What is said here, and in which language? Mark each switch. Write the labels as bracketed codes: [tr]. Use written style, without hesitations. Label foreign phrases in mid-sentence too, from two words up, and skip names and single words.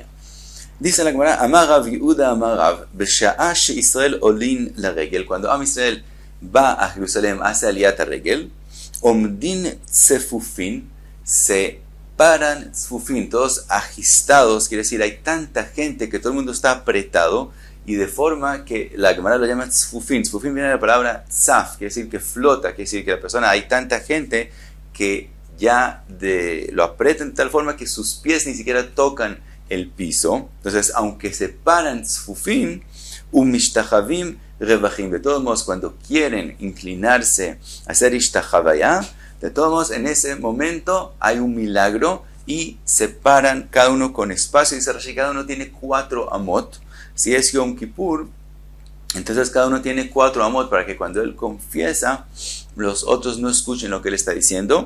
[es] Dice la Gemara, [he] Amar Rav Yehuda, Amar Rav, Besha'a she'Israel olin la regel, [es] cuando Am Israel va a Jerusalén, hace [he] Aliyat regel, Omdin Tzefufin, [es] se paran Tzefufin, todos agistados, quiere decir, hay tanta gente que todo el mundo está apretado, y de forma que la Gemara lo llama Tzefufin. Tzefufin viene de la palabra tzaf, quiere decir que flota, quiere decir que la persona, hay tanta gente que ya lo apretan de tal forma que sus pies ni siquiera tocan el piso. Entonces, aunque se paran [he] tzfufim, mishtachavim revachim. [es] De todos modos, cuando quieren inclinarse a hacer ishtachavaya, de todos modos, en ese momento hay un milagro y se paran cada uno con espacio. Dice Rashi, cada uno tiene 4 amot. Si es Yom Kippur, entonces cada uno tiene 4 amot para que cuando él confiesa, los otros no escuchen lo que él está diciendo.